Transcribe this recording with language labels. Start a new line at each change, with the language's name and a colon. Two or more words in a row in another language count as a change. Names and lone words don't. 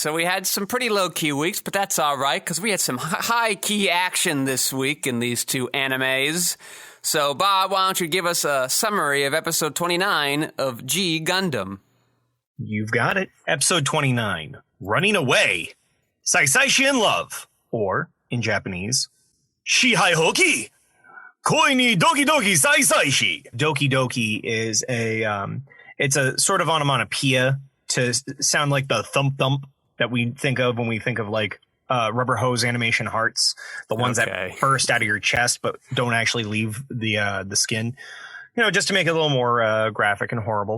English: So we had some pretty low-key weeks, but that's all right because we had some high-key action this week in these 2 animes. So, Bob, why don't you give us a summary of episode 29 of G Gundam? You've got it. Episode 29, Running Away, Saisaishi in Love, or, in Japanese,
Japanese: 試合放棄、恋にドキドキ サイ・サイシー. ドキドキ
English: is it's a sort of onomatopoeia to sound like the thump thump that we think of when we think of like rubber hose animation hearts, the ones that burst out of your chest but don't actually leave the skin, just to make it a little more graphic and horrible.